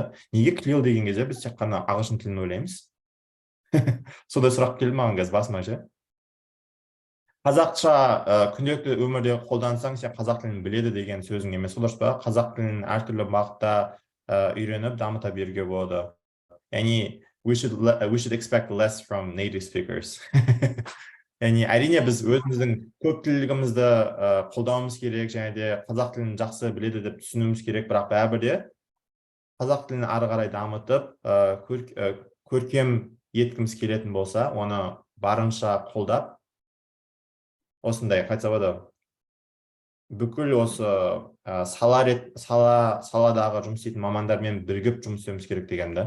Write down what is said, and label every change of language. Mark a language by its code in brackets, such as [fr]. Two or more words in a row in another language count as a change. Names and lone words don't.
[kk] Неге CLIL деген кезде біз тек қана ағылшын тілін ойлаймыз? Сондай сұрақ келді маған қазір басыма ше. Қазақша күнделікті өмірде қолдансаң, сен қазақ тілін біледі деген сөзің емес, дұрыс па? Қазақ тілін әртүрлі бағытта үйреніп, дамыта беруге болады. Яғни, [en] we should expect less from native speakers. [kk] Яғни, әрине біз өзіміздің көптілігімізді қолдауымыз керек, және де қазақ тілін жақсы біледі деп түсінуіміз керек, бірақ бәрібір де қазақ тілін ары қарай дамытып, көркем еткіміз келетін болса, оны барынша қолдап, осындай қайтса болады, бүкіл осы саладағы жұмыс істейтін мамандармен бірігіп жұмыс істеуіміз керек дегенді.